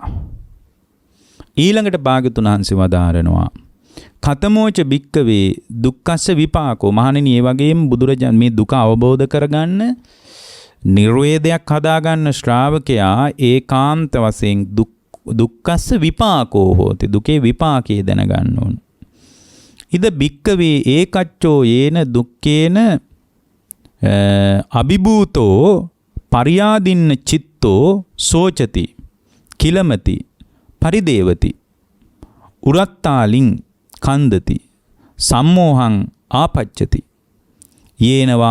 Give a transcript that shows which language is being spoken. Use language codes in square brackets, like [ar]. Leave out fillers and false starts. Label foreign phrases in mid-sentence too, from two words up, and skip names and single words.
[si] ඊළඟට භාග්‍යවතුන් වහන්සේ වදාරනවා [pi] කතමෝච භික්කවේ දුක්ඛස්ස විපාකෝ. [si] මහණෙනි ඒ වගේම බුදුරජාණන් මේ දුක අවබෝධ කරගන්න නිර්වේදයක් හදාගන්න ශ්‍රාවකයා ඒකාන්ත වශයෙන් [pi] දුක්ඛස්ස විපාකෝ හෝති. [si] දුකේ විපාකයේ දැනගන්න ඕන. [pi] ඉද භික්කවේ ඒකච්චෝ යේන දුක්ඛේන අභිභූතෝ පරියාදින්න චිත්තෝ සෝචති කිලමති පරිදේවති උරත්තාලින් කන්දති සම්මෝහං ආපච්චති යේනවා